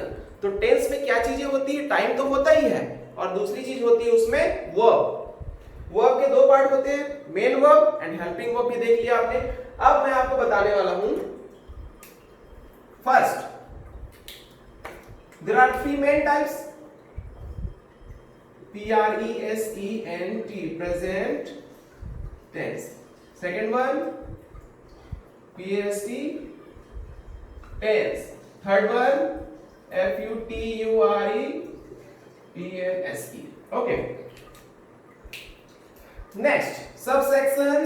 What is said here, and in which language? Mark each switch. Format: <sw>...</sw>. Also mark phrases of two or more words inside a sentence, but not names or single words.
<hi>तो टेंस में क्या चीजें होती है, टाइम तो होता ही है, और दूसरी चीज होती है उसमें वर्ब. वर्ब के दो पार्ट होते हैं,</hi> <en>main verb and helping verb.</en> <hi>भी देख लिया आपने. अब मैं आपको बताने वाला हूं.</hi> <en>first, there are three main types. PRESENT, present tense. Second one, PAST, tense. Third one, FUTURE, PASE. Okay. Next, subsections.</en>